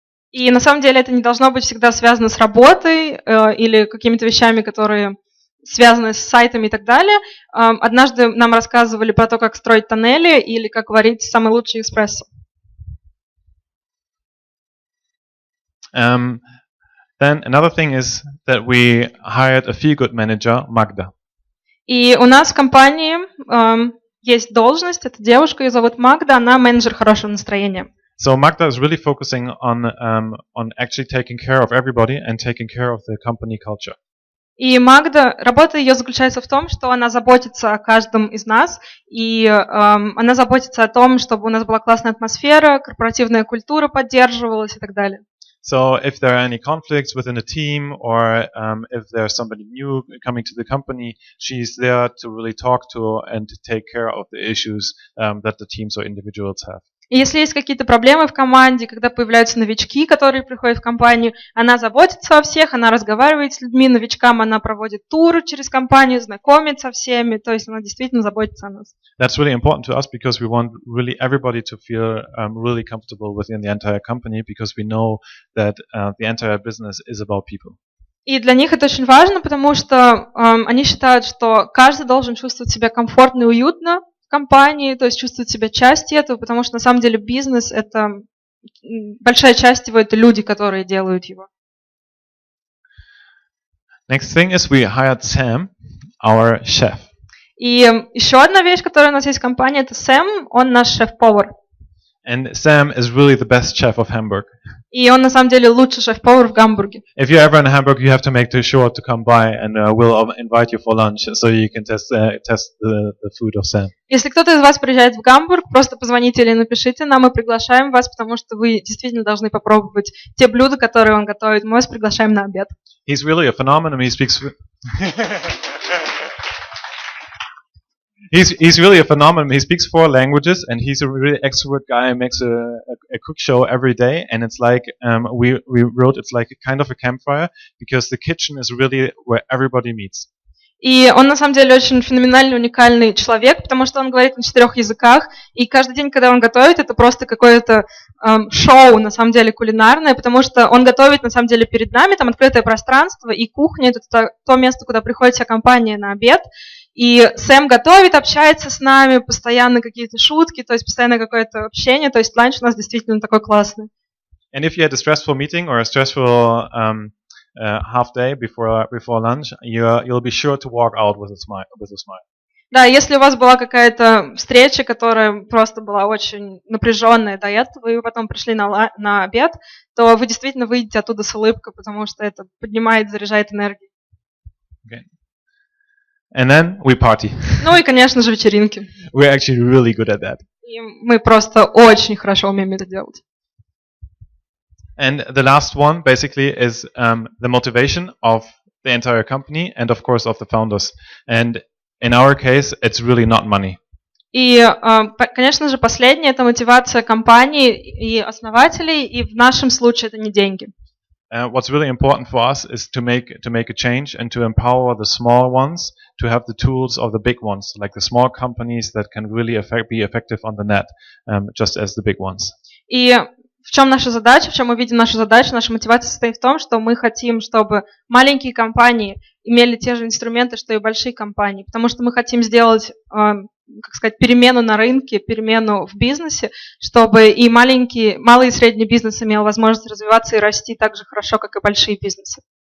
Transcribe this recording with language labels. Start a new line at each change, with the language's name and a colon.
Russian: И на самом деле это не должно быть всегда связано с работой или какими-то вещами, которые связаны с сайтами и так далее. Однажды нам рассказывали про то, как строить тоннели или как варить самый лучший эспрессо.
English: Then another thing is that we hired a feel-good manager, Magda.
Russian: И у нас в компании есть должность, это девушка, ее зовут Магда, она менеджер хорошего настроения.
English: So Magda is really focusing on actually taking care of everybody and taking care of the company culture.
Russian: И Магда, работа ее заключается в том, что она заботится о каждом из нас, и она заботится о том, чтобы у нас была классная атмосфера, корпоративная культура поддерживалась и так далее.
English: So if there are any conflicts within a team or if there's somebody new coming to the company, she's there to really talk to and to take care of the issues that the teams or individuals have.
Russian: И если есть какие-то проблемы в команде, когда появляются новички, которые приходят в компанию, она заботится о всех, она разговаривает с людьми, новичкам она проводит туры через компанию, знакомит со всеми, то есть она действительно заботится о нас.
English: That's really important to us because we want really everybody to feel really comfortable within the entire company because we know that the entire business is about people.
Russian: И для них это очень важно, потому что они считают, что каждый должен чувствовать себя комфортно и уютно в компании, то есть чувствовать себя частью этого, потому что на самом деле бизнес — это большая часть его, это люди, которые делают его.
English: Next thing is we hired Sam, our chef.
Russian: И еще одна вещь, которая у нас есть в компании, это Сэм, он наш шеф-повар.
English: And Sam is really the best chef of Hamburg.
Russian: И он на самом деле лучший шеф-повар в Гамбурге.
English: If you're ever in Hamburg, you have to make sure to come by, and we'll invite you for lunch so you can test the food of Sam.
Russian: Если кто-то из вас приезжает в Гамбург, просто позвоните или напишите нам, мы приглашаем вас, потому что вы действительно должны попробовать те блюда, которые он готовит. Мы вас приглашаем на обед.
English: He's really a phenomenon. He speaks. He's really a phenomenon. He speaks 4 languages, and he's a really extrovert guy. He makes a cook show every day, and it's like we wrote it's like a kind of a campfire because the kitchen is really where everybody meets.
Russian: И он на самом деле очень феноменальный, уникальный человек, потому что он говорит на 4 языках, и каждый день, когда он готовит, это просто какое-то шоу, на самом деле, кулинарное, потому что он готовит, на самом деле, перед нами, там открытое пространство, и кухня — это то место, куда приходит вся компания на обед. И Сэм готовит, общается с нами, постоянно какие-то шутки, то есть постоянно какое-то общение, то есть ланч у нас действительно такой классный.
English: And if you had a stressful meeting or a stressful half day before lunch, you'll be sure to walk out with a smile.
Russian: Да, если у вас была какая-то встреча, которая просто была очень напряженная до этого, и вы потом пришли на обед, то вы действительно выйдете оттуда с улыбкой, потому что это поднимает, заряжает энергией.
English: Okay. And then we party.
Russian: Ну и, конечно же, вечеринки.
English: We're actually really good at that.
Russian: И мы просто очень хорошо умеем это делать.
English: And the last one basically is the motivation of the entire company and of course of the founders. And in our case, it's really not money.
Russian: И, конечно же, последнее — это мотивация компании и основателей, и в нашем случае это не деньги.
English: What's really important for us is to make a change and to empower the small ones to have the tools of the big ones, like the small companies that can really be effective on the net, just as the big ones.
Russian: И в чем наша задача, в чем мы видим нашу задачу? Наша мотивация состоит в том, что мы хотим, чтобы маленькие компании имели те же инструменты, что и большие компании, потому что мы хотим сделать, как сказать, перемену на рынке, перемену в бизнесе, чтобы и малый и средний бизнес имел возможность развиваться и расти так же хорошо, как и большие бизнесы.